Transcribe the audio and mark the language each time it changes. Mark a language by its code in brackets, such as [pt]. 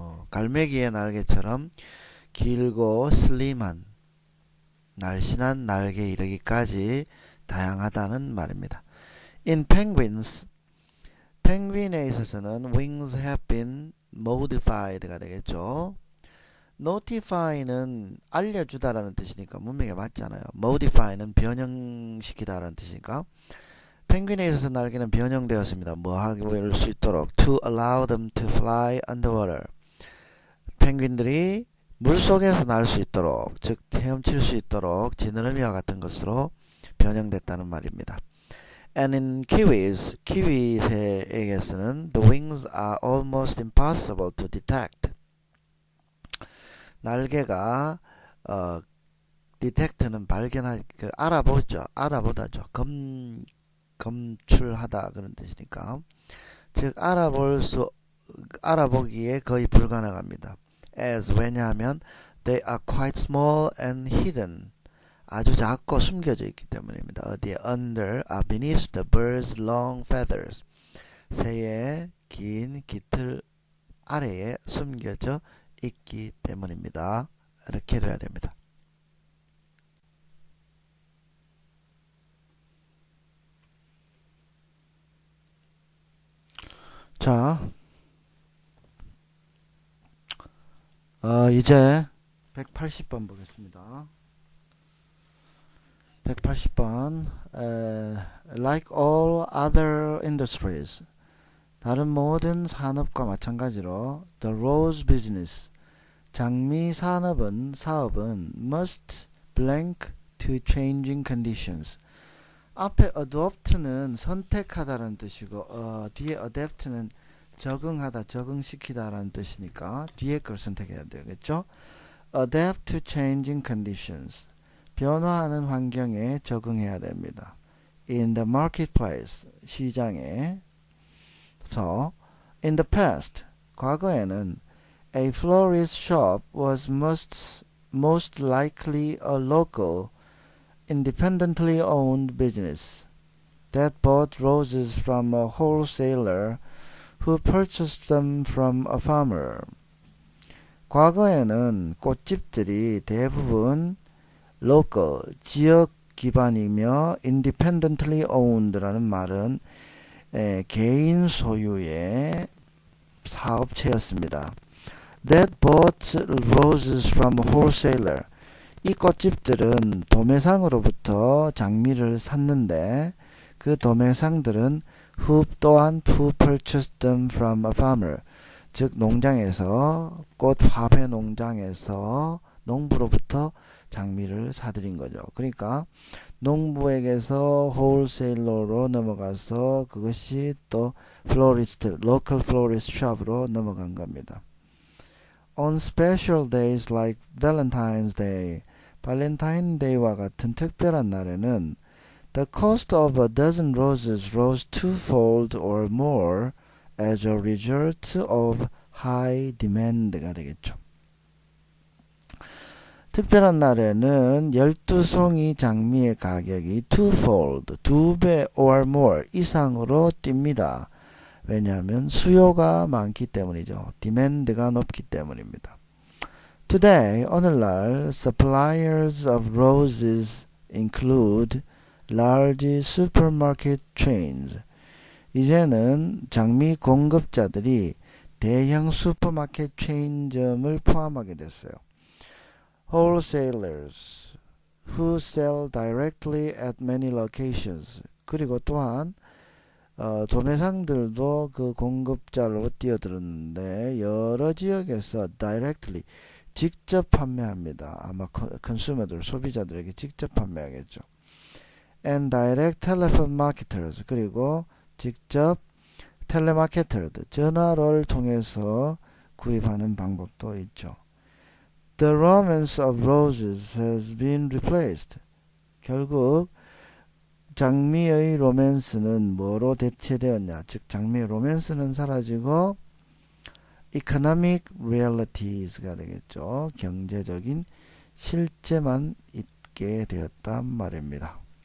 [ko] 갈매기의 날개처럼 길고 슬림한 날씬한 날개에 이르기까지 다양하다는 말입니다. [en] In penguins, [ko] 펭귄에 있어서는 [en] wings have been modified가 [ko] 되겠죠. notify는 알려주다라는 뜻이니까 문맥에 맞잖아요. modify는 변형시키다라는 뜻이니까 펭귄에 있어서 날개는 변형되었습니다. 뭐 하길 수 있도록 [en] to allow them to fly underwater. [ko] 펭귄들이 물속에서 날 수 있도록, 즉 헤엄칠 수 있도록 지느러미와 같은 것으로 변형됐다는 말입니다. [en] And in kiwis, [ko] 키위새에게서는 [en] the wings are almost impossible to detect. [ko] 날개가 detect는 발견하기, 알아보다죠. 검출하다 그런 뜻이니까. 즉 알아보기에 거의 불가능합니다. [en] as [ko] 왜냐하면 [en] they are quite small and hidden. [ko] 아주 작고 숨겨져 있기 때문입니다. 어디에 [en] under, beneath the bird's long feathers. [ko] 새의 긴 깃털 아래에 숨겨져 있기 때문입니다. 이렇게 돼야 됩니다. 자, 이제 180번 보겠습니다. [en] 180번 Like all other industries, [ko] 다른 모든 산업과 마찬가지로 [en] the rose business, [ko] 장미 사업은 [en] must blank to changing conditions. [ko] 앞에 adopt는 선택하다라는 뜻이고 뒤에 adapt는 적응하다, 적응시키다라는 뜻이니까 뒤에 걸 선택해야 되겠죠. [en] adapt to changing conditions, [ko] 변화하는 환경에 적응해야 됩니다. [en] in the marketplace, [ko] 시장에서. [en] in the past, [ko] 과거에는 [en] a florist shop was most likely a local, independently owned business that bought roses from a wholesaler who purchased them from a farmer. [ko] 과거에는 꽃집들이 대부분 local, 지역 기반이며 [en] independently owned [ko] 라는 말은 개인 소유의 사업체였습니다. [en] That bought roses from a wholesaler. [ko] 이 꽃집들은 도매상으로부터 장미를 샀는데 그 도매상들은 [en] who purchased them from a farmer, [ko] 즉 농장에서, 꽃 화훼 농장에서 농부로부터 장미를 사들인 거죠. 그러니까 농부에게서 홀세일러로 넘어가서 그것이 또 플로리스트, [en] local florist shop [ko] 으로 넘어간 겁니다. [en] On special days like Valentine's Day, [ko] 발렌타인데이와 같은 특별한 날에는 [en] the cost of a dozen roses rose twofold or more as a result of high demand가 [ko] 되겠죠. 특별한 날에는 12송이 장미의 가격이 twofold, 2배 [en] or more [ko] 이상으로 뜁니다. 왜냐하면 수요가 많기 때문이죠. demand가 높기 때문입니다. [en] Today, [ko] 오늘날 [en] suppliers of roses include large supermarket chains. [ko] 이제는 장미 공급자들이 대형 슈퍼마켓 체인점을 포함하게 됐어요. [en] Wholesalers who sell directly at many locations. [ko] 그리고 또한 도매상들도 그 공급자로 뛰어들었는데 여러 지역에서 directly 직접 판매합니다. 아마 컨슈머들 소비자들에게 직접 판매하겠죠. [en] And direct telephone marketers [ko] 그리고 직접 텔레마케터 전화를 통해서 구입하는 방법도 있죠. [en] The romance of roses has been replaced. [ko] 결국 장미의 로맨스는 뭐로 대체되었냐? 즉 장미의 로맨스는 사라지고 [en] economic realites [ko] 가 되겠죠. 경제적인 실제만 있게 되었단 말입니다.